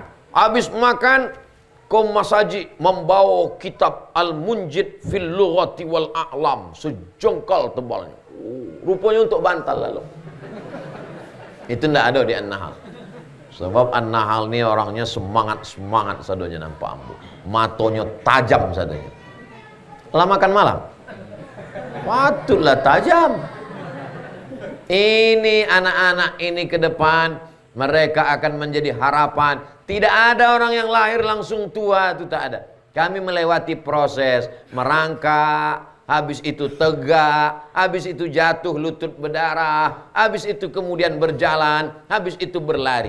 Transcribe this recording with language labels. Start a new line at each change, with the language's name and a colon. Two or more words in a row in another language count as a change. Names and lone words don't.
Indonesian: Habis makan, kaum masaji membawa kitab Al-Munjid fil Lughati wal A'lam. Sejengkal tebalnya. Rupanya untuk bantal lalu. Itu nggak ada di An-Nahal. Sebab An-Nahal ini orangnya semangat-semangat
Minangkabau: sadonya nampak ambu. Matonya tajam sadonya. Lah makan malam.
Indonesian: Patutlah tajam. Ini anak-anak ini ke depan mereka akan menjadi harapan. Tidak ada orang yang lahir langsung tua, itu tak ada. Kami melewati proses merangkak, habis itu tegak, habis itu jatuh lutut berdarah, habis itu kemudian berjalan, habis itu berlari.